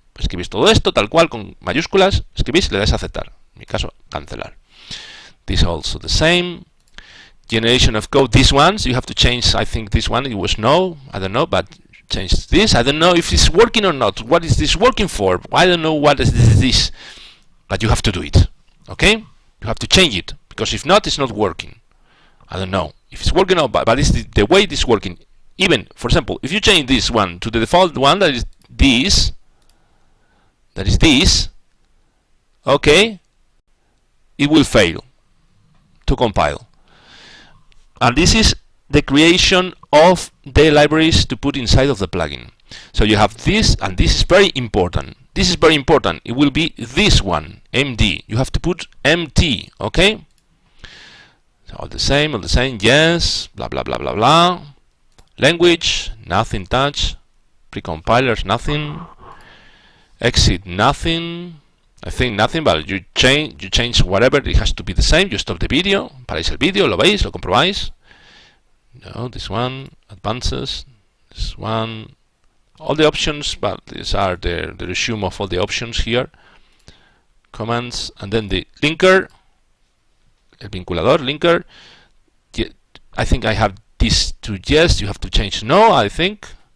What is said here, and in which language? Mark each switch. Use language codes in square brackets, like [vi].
[es] Escribís todo esto tal cual con mayúsculas, escribís y le dais a aceptar. En mi caso, cancelar. [en] This also the same. Generation of code, these ones you have to change. I think this one, it was no, I don't know, but change this. I don't know if it's working or not. What is this working for? I don't know what is this, but you have to do it. Okay, you have to change it, because if not, it's not working. I don't know if it's working or not, but it's the way it is working. Even, for example, if you change this one to the default one, that is this, okay, it will fail to compile. And this is the creation of the libraries to put inside of the plugin. So you have this, and this is very important. This is very important. It will be this one, MD. You have to put MT, okay? So all the same, yes, blah, blah, blah, blah, blah. Language, nothing touch. Precompilers, nothing. Exit, nothing. I think nothing, but you change whatever, it has to be the same. You stop the video, [es] paráis el vídeo, lo veis, lo comprobáis. [en] No, this one, advances, this one, all the options, but these are the resume of all the options here. Commands, and then the linker, [es] el vinculador, [en] linker. I think I have this to yes, you have to change no, I think.